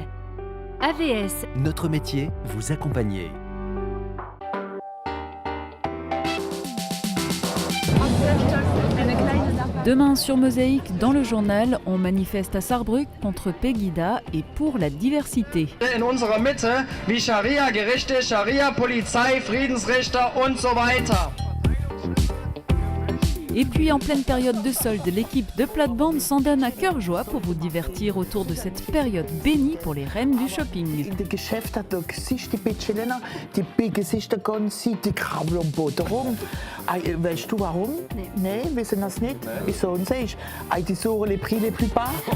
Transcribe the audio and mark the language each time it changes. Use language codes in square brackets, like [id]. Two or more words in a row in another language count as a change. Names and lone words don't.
[fr] AVS. Notre métier, vous accompagner. Demain sur Mosaïque, dans le journal, on manifeste à Saarbrück contre Pegida et pour la diversité. [de] In unserer Mitte wie Scharia-Gerichte, Scharia-Polizei, Friedensrichter und so weiter. [fr] Et puis en pleine période de solde, l'équipe de plate-bande s'en donne à cœur joie pour vous divertir autour de cette période bénie pour les reines du shopping. [de] Die Geschäfte, da siehst du die Bitchelena, die biegen sich die ganze Zeit, die krabbeln am Boden rum. Weißt du warum? Nee, wissen das nicht. Wieso? Und sagst, die suchen [fr] les prix les plus bas.